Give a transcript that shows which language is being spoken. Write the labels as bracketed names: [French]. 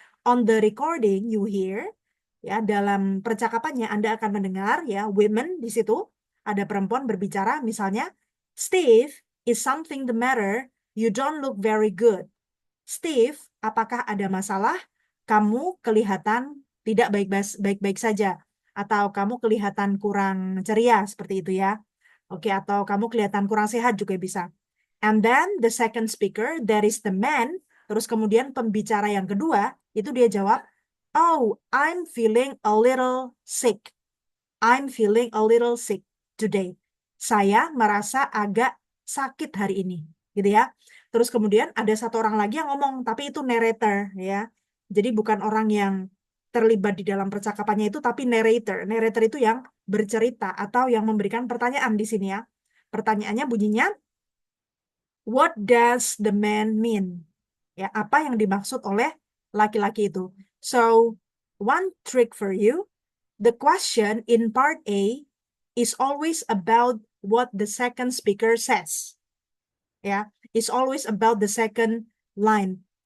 [English] On the recording you hear, [Indonesian] ya, dalam percakapannya Anda akan mendengar ya, women di situ ada perempuan berbicara misalnya, Steve, [English] is something the matter? You don't look very good. Steve, [Indonesian] apakah ada masalah? Kamu kelihatan tidak baik-baik saja atau kamu kelihatan kurang ceria seperti itu ya. Oke, atau kamu kelihatan kurang sehat juga bisa. [English] And then the second speaker, there is the man. [Indonesian] Terus kemudian pembicara yang kedua, itu dia jawab, oh, [English] I'm feeling a little sick. I'm feeling a little sick today. [Indonesian] Saya merasa agak sakit hari ini. Gitu ya. Terus kemudian ada satu orang lagi yang ngomong, tapi itu narrator ya. Jadi bukan orang yang terlibat di dalam percakapannya itu, tapi narrator. Narrator itu yang bercerita atau yang memberikan pertanyaan di sini ya. Pertanyaannya bunyinya, [English] what does the man mean? [Indonesian] Ya, apa yang dimaksud oleh laki-laki itu. [English] So, one trick for you, the question in part A is always about what the second speaker says. Ya, is always about the second line.